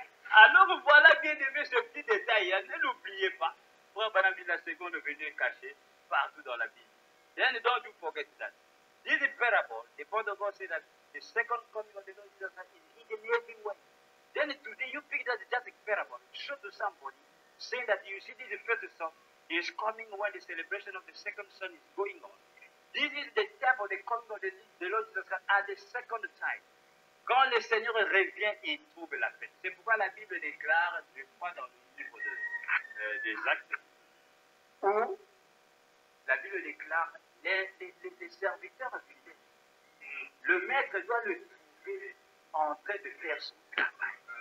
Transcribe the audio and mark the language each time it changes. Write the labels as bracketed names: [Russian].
[French] Alors voilà bien aimé ce petit détail, hein. Ne l'oubliez pas. Frère Branham dit la seconde venue cachée partout dans la Bible. [English] Then don't you forget that. This is parable. The Word of God says that the second coming of the Lord Jesus Christ is hidden everywhere. Then today you pick that just a parable. Show to somebody, saying that you see this first son is coming when the celebration of the second son is going on. This is the time of the coming of the Lord Jesus Christ at the second time. [French] Quand le Seigneur revient, il trouve la fête. C'est pourquoi la Bible déclare, je crois dans le livre des Actes, où la Bible déclare les serviteurs fidèles. Le maître doit le trouver en train de faire son travail.